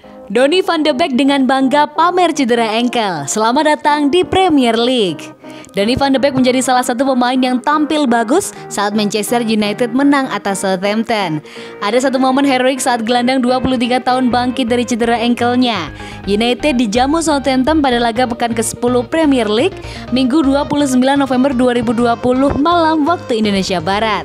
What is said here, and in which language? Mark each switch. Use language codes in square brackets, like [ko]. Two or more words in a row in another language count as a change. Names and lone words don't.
[id] Donny van de Beek dengan bangga pamer cedera engkel. Selamat datang di Premier League. Donny van de Beek menjadi salah satu pemain yang tampil bagus saat Manchester United menang atas Southampton. Ada satu momen heroik saat gelandang 23 tahun bangkit dari cedera engkelnya. United dijamu Southampton pada laga pekan ke-10 Premier League Minggu 29 November 2020 malam waktu Indonesia Barat.